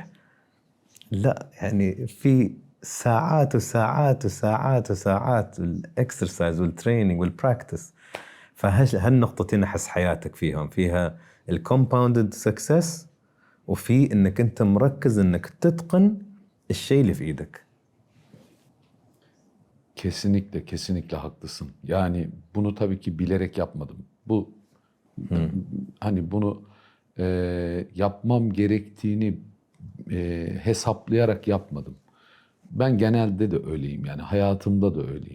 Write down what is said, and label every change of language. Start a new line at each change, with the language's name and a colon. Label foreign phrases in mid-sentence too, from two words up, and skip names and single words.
Arabic: لا، يعني في ساعات وساعات وساعات وساعات الاكسرسايز والتريننج والبراكتس. فهالنقطتين احس حياتك فيها
English: compounded success
Arabic: وفي انك انت مركز انك تتقن الشيء اللي في ايدك.
Turkish: Kesinlikle haklısın. Yani bunu tabii ki bilerek yapmadım. Hani bunu yapmam gerektiğini hesaplayarak yapmadım. Ben genelde de öyleyim, yani hayatımda da öyleyim.